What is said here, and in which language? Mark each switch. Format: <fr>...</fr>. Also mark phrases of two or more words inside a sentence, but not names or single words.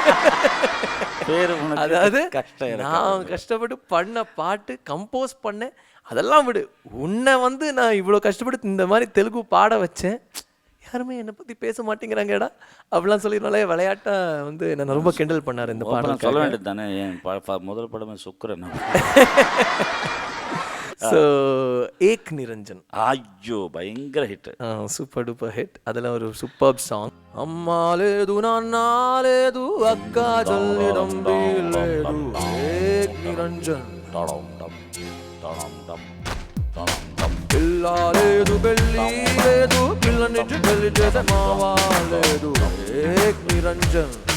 <ta>அதாவது நான் கஷ்டப்பட்டு பண்ண பாட்டு, கம்போஸ் பண்ணேன், அதெல்லாம் விடு, உன்னை வந்து நான் இவ்வளோ கஷ்டப்பட்டு இந்த மாதிரி தெலுங்கு பாட வச்சேன், யாருமே என்னை பற்றி பேச மாட்டேங்கிறாங்கடா அப்படிலாம் சொல்லினாலே விளையாட்டா வந்து என்ன ரொம்ப கிண்டல் பண்ணார் இந்த பாடல். சொல்ல வேண்டியது தானே, என் முதல் படமே சுக்கரன். ஸோ ஏக் நிரஞ்சன், ஐயோ</ta> <en>bayangara hit, super duper hit.</en> <ta>அதில் ஒரு</ta> <en>super song,</en> <te>అమ్మా లేదు నాన్న లేదు అక్క చెల్లి తంబి లేదు ఏక్ నిరంజన్, పిల్ల లేదు పెళ్ళి లేదు పిల్ల నుంచి పెళ్లి చేసే మావా లేదు ఏక్ నిరంజన్,</te>